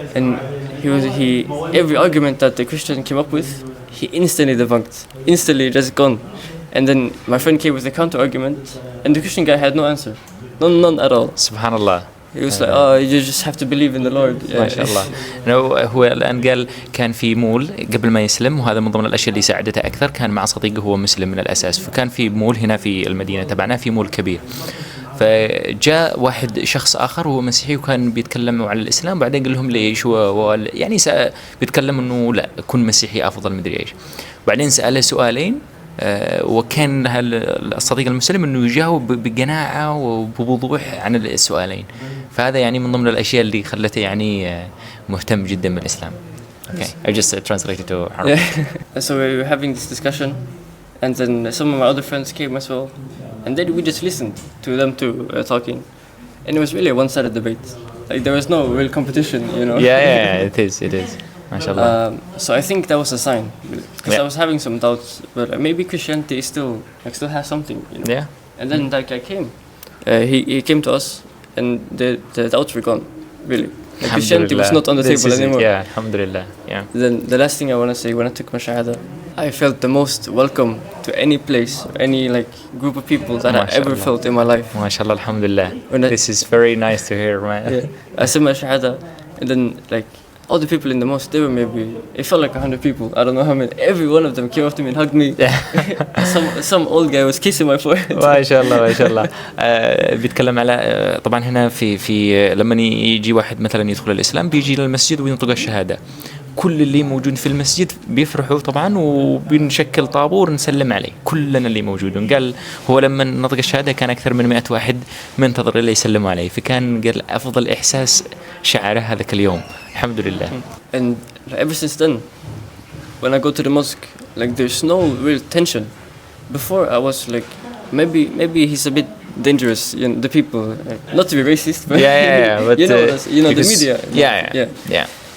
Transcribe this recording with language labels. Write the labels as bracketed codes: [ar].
[en] And he every argument that the Christian came up with, he instantly debunked, instantly just gone. And then my friend came with a counter argument, and the Christian guy had no answer, none at all. Subhanallah. He was like, oh, you just have to believe in the Lord. [ar] ما شاء الله. هو الآن قال كان في مول قبل ما يسلم، وهذا من ضمن الأشياء اللي ساعدته أكثر. كان مع صديقه هو مسلم من الأساس، فكان في مول هنا في المدينة تبعنا، في مول كبير. فجاء واحد شخص آخر وهو مسيحي وكان بيتكلم على الإسلام، بعدين قال لهم ليش يعني بيتكلم إنه لا كن مسيحي أفضل مدري إيش. بعدين سأله سؤالين، وكان الصديق المسلم انه يجاوب بقناعه وبوضوح عن السؤالين. فهذا يعني من ضمن الاشياء اللي خلته يعني مهتم جدا بالاسلام. [en] Okay, I just translated to Arabic. Yeah. So we were having this discussion, and then some of my other friends came as well, and then we just listened to them too talking, and it was really a one-sided debate. Like there was no real competition, you know. Yeah, it is. MashaAllah. So I think that was a sign, because I was having some doubts, but maybe Christianity is still has something, you know. Yeah. And then that guy came. He came to us, and the doubts were gone, really. Like Christianity was not on the table anymore. Yeah, alhamdulillah. Yeah. Then the last thing I want to say, when I took my shahada, I felt the most welcome to any place, any like group of people that I ever felt in my life. MashaAllah, alhamdulillah. This is very nice to hear, man. Yeah. I said my shahada, and then like all the people in the mosque, they were maybe, it felt like 100 people. I don't know how many. Every one of them came up to me and hugged me. some old guy was kissing my forehead. [ar] ما شاء الله. بيتكلم على طبعا هنا في لما يجي واحد مثلا يدخل الإسلام بيجي للمسجد وينطق الشهادة. كل اللي موجود في المسجد بيفرحوا طبعا، وبنشكل طابور نسلم عليه كلنا اللي موجودون. قال هو لما نطق الشهادة كان أكثر من 100 واحد منتظر اللي يسلموا عليه، فكان قال أفضل إحساس شعره هذاك اليوم. الحمد لله. [en] And ever since then, when I go to the mosque, like there's no real tension. Before I was like, maybe he's a bit dangerous, you know, the people. Like, not to be racist, but but you know the media. Yeah.